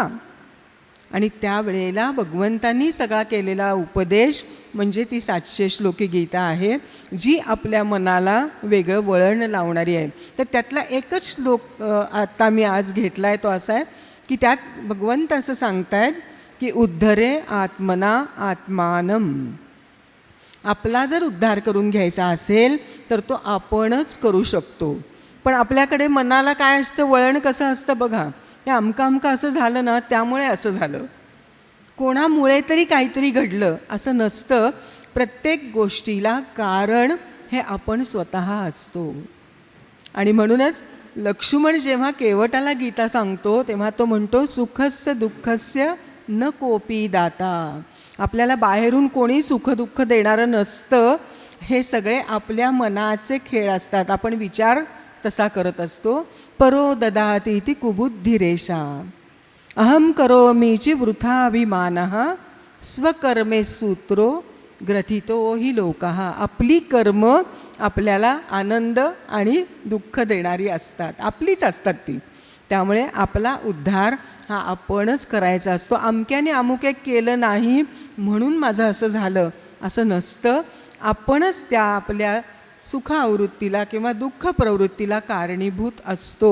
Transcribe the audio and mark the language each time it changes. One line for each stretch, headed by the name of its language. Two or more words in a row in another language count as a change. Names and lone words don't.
Marathi: आणि त्यावेळेला भगवंतांनी सगळा केलेला उपदेश म्हणजे ती 700 श्लोकी गीता आहे, जी आपल्या मनाला वेगळं वळण लावणारी आहे. तर त्यातला एकच श्लोक आता मी आज घेतला आहे, तो असा आहे की त्यात भगवंत असं सांगतायत की
Sanskrit: उद्धरे आत्मना आत्मानम.
Marathi: आपला जर उद्धार करून घ्यायचा असेल तर तो आपणच करू शकतो. पण आपल्याकडे मनाला काय असतं, वळण कसं असतं बघा, ते अमकं असं झालं ना त्यामुळे असं झालं, कोणामुळे तरी काहीतरी घडलं असं नसतं. प्रत्येक गोष्टीला कारण हे आपण स्वतः असतो. आणि म्हणूनच लक्ष्मण जेव्हा केवटाला गीता सांगतो तेव्हा तो म्हणतो
Sanskrit: सुखस्य दुःखस्य न कोपी दाता.
Marathi: आपल्याला बाहेरून कोणी सुखदुःख देणारं नसतं. हे सगळे आपल्या मनाचे खेळ असतात. आपण विचार तसा करत असतो.
Sanskrit: परो ददाती ती कुबुद्धिरेषा अहम करोमीची वृथाभिमानः स्वकर्मे सूत्रो ग्रथितो हि लोकः.
Marathi: आपली कर्म आपल्याला आनंद आणि दुःख देणारी असतात, आपलीच असतात ती. त्यामुळे आपला उद्धार हा आपणच करायचा असतो. अमक्याने अमुके केलं नाही म्हणून माझं असं झालं असं नसतं. आपणच त्या आपल्या सुख आवृत्तीला किंवा दुःख प्रवृत्तीला कारणीभूत असतो.